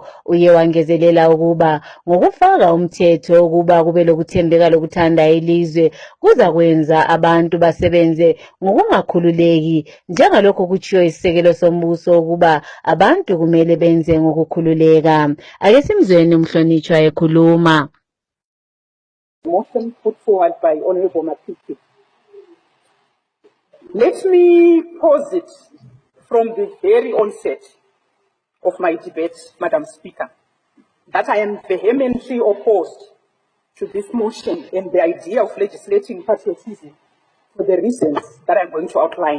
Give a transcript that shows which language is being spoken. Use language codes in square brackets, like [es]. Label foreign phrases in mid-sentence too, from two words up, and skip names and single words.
[nd] Uye wangezelela ukuba ngokufaka umthetho ukuba kube lokuthembeka lokuthanda ilizwe kuza kwenza abantu basebenze ngokungakhululeki, njengalokho kutshiwo isisekelo sombuso ukuba abantu kumele benze ngokukhululeka. Ake simzweni umhlonitshwa ekhuluma. [en] Motion put forward by Honorable Matiki. Let me pose it from the very onset of my debate, Madam Speaker, that I am vehemently opposed to this motion and the idea of legislating patriotism for the reasons that I'm going to outline.